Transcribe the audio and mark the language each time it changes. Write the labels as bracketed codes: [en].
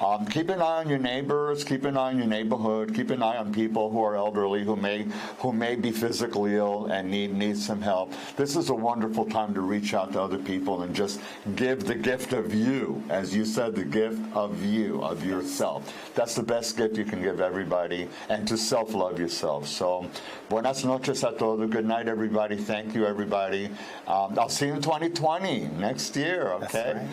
[en] Keep an eye on your neighbors, keep an eye on your neighborhood, keep an eye on people who are elderly, who may be physically ill and need some help. This is a wonderful time to reach out to other people and just give the gift of you, as you said, the gift of you, of yourself. That's the best gift you can give everybody, and to self-love yourself. [es] So, buenas noches a todos. [en] Good night, everybody. Thank you, everybody. I'll see you in 2020, next year, okay?